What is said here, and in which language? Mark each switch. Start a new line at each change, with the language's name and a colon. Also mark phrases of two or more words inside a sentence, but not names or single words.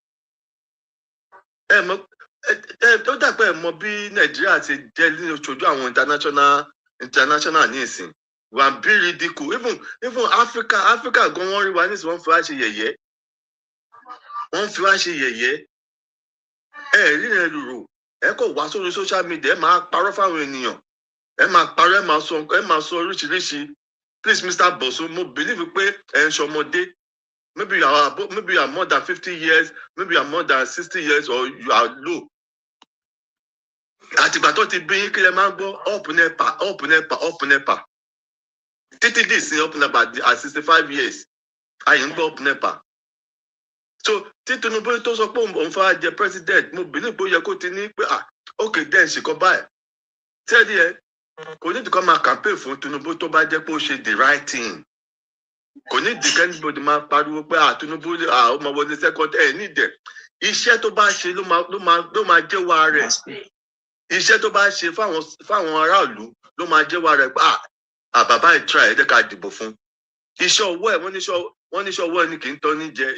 Yoruba: Tó dàpẹ́ ẹ̀ mọ bí Nàìjíríà ti jẹ́ ní oṣooju àwọn international ní ìsìn wà bí ridicule even Africa gan wọ́n rí wa ní ìsìn wọ́n fi wá ṣe yẹ̀yẹ́ rí rẹ̀ lùrù ẹ kò wá sórí
English: social media
Yoruba: ẹ máa parọ́ fáwọn ènìyàn ẹ máa parọ́ ẹ máa sọ oríṣiríṣi.
English: Please, Mr.
Yoruba: Bosu, mo believe pé ẹ ń ṣọmọdé.
English: Maybe you are more than 50 years, maybe you are more than 60 years, or you are low.
Yoruba: Àtìgbà tó ti bí kí lẹ máa ń gbọ́
English: up nepa.
Yoruba: Títí dì sí
English: up nepa at 65 years.
Yoruba: Àyè ń gbọ́
English: up nepa.
Yoruba: So tí Tinubu tó sọ pé òun fà jẹ president, mo believe pé ó yẹ kó ti ní pé
English: okay then
Yoruba: ṣe kọ́ báyìí. Tẹ́lẹ̀ ẹ. Kò ní ìdíkọ́ máa campaign fún Tinubu tó bá jẹ́ pé ó ṣe
English: the right thing.
Yoruba: Kò ní ìdíkẹ́ anybody máa pariwo pé Tinubu ó máa wọlé second nídẹ̀. Iṣẹ́ tó bá ṣe ló máa jẹ́wọ́ rẹ̀. Iṣẹ́ tó bá ṣe fáwọn aráàlú ló máa jẹ́wọ́ rẹ̀ pé bàbá ìtura ẹ̀ jẹ́ ká dìbò fún. Iṣẹ́ ọwọ́ ẹ̀ wọ́n ní iṣẹ́ ọwọ́ ẹni kì í tọ́ ní jẹ.